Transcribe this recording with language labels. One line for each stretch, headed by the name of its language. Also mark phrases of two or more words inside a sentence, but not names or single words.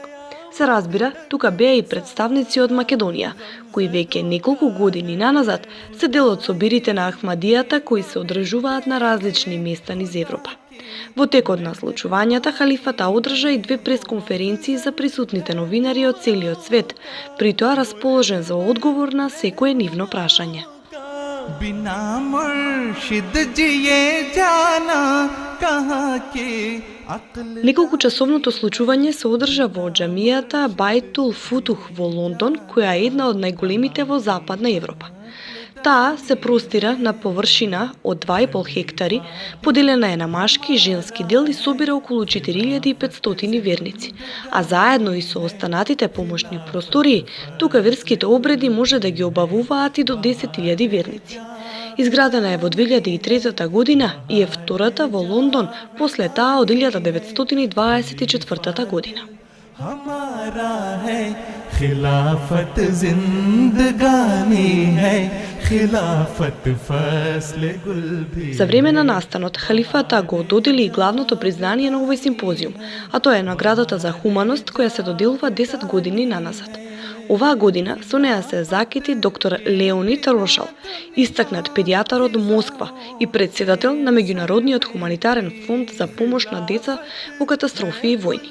Macedonian: Се разбира, тука беа и представници од Македонија, кои веќе неколку години наназад се дел од собирите на Ахмадијата кои се одржуваат на различни места низ Европа. Во текот на случувањата, халифата одржа и 2 пресконференции за присутните новинари од целиот свет, при тоа расположен за одговор на секое нивно прашање.
Urdu: بنا مرشد جیے جانا کہاں کے عقل.
Macedonian: Неколкучасовното случување се одржа во џамијата Бајтул Футух во Лондон, која е една од најголемите во Западна Европа. Таа се простира на површина од 2,5 хектари, поделена е на машки и женски дел и собира околу 4500 верници, а заедно и со останатите помошни простории, тука верските обреди може да ги обавуваат и до 10.000 верници. Изградена е во 2003 година и е втората во Лондон после таа од 1924 година.
Urdu: ہمارا ہے خلافت زندگانی ہے، خلافت فصل گل بھی.
Macedonian: За време на настанот, халифата го додели и главното признание на овој симпозиум, а тоа е наградата за хуманост која се доделува 10 години наназад. Оваа година со неа се закити доктор Леонид Рошал, истакнат педијатар од Москва и председател на Меѓународниот хуманитарен фонд за помош на деца во катастрофи и војни.